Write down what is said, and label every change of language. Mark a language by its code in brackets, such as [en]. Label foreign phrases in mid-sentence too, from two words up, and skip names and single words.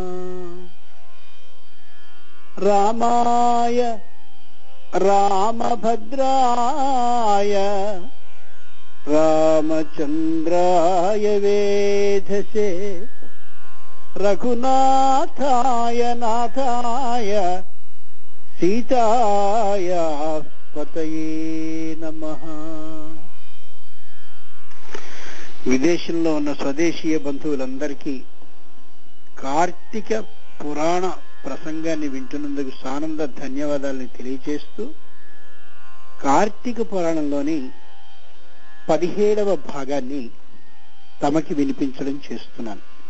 [sa] रामाय रामभद्राय रामचन्द्राय वेधसे रघुनाथाय नाथाय सीताय पतये नमः। [te] విదేశంలో ఉన్న స్వదేశీయ బంధువులందరికీ కార్తీక పురాణ ప్రసంగాన్ని వింటున్నందుకు సానంద ధన్యవాదాలను తెలియజేస్తూ కార్తీక పురాణంలోని 17వ భాగాన్ని తమకి వినిపించడం చేస్తున్నాను.